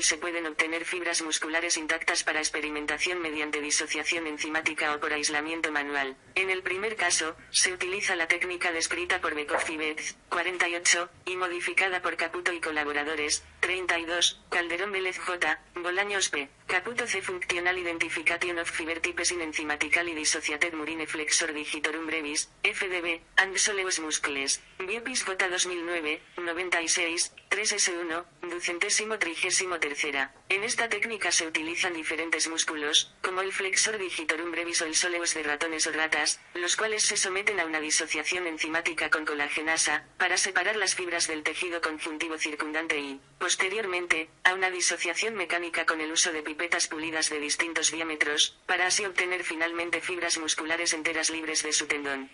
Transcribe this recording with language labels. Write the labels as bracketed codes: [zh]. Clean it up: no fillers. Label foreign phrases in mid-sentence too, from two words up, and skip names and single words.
[es] Se pueden obtener fibras musculares intactas para experimentación mediante disociación enzimática o por aislamiento manual. En el primer caso, se utiliza la técnica descrita por Bekoff y Betz, 48, y modificada por Caputo y colaboradores, 32, Calderón Vélez J., Bolaños P., Caputo C. [en] Functional Identification of Fiber Types in Enzymatical y Dissociated Murine Flexor Digitorum Brevis, FDB, and Soleus Muscles, Biopis J. 2009, 96, 3S1, 233. [es] En esta técnica se utilizan diferentes músculos, como el [la] flexor digitorum brevis [es] o el soleus de ratones o ratas, los cuales se someten a una disociación enzimática con colagenasa, para separar las fibras del tejido conjuntivo circundante y, posteriormente, a una disociación mecánica con el uso de pipetas pulidas de distintos diámetros, para así obtener finalmente fibras musculares enteras libres de su tendón.